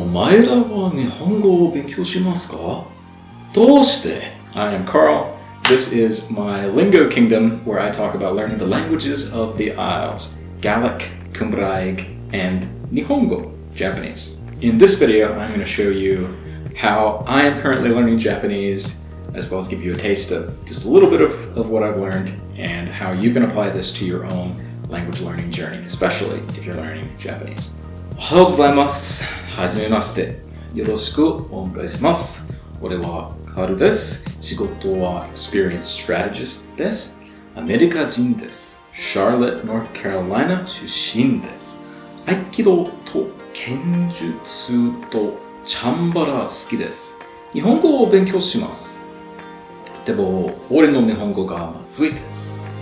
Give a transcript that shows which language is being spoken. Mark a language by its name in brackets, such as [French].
[Japanese] 前らは日本語を勉強しますか? どうして? [English] I am Carl. This is my Lingo Kingdom where I talk about learning the languages of the Isles, Gaelic, Cymraeg, and Nihongo, Japanese. In this video, I'm going to show you how I am currently learning Japanese, as well as give you a taste of just a little bit of what I've learned and how you can apply this to your own language learning journey, especially if you're learning Japanese. [Japanese] おはようございます。はじめまして。よろしくお願いします。俺はカルです。仕事は Experience Strategist です。アメリカ人です。 Charlotte, North Carolina 出身です。合気道と剣術とチャンバラ好きです。日本語を勉強します。でも、俺の日本語がまずいです。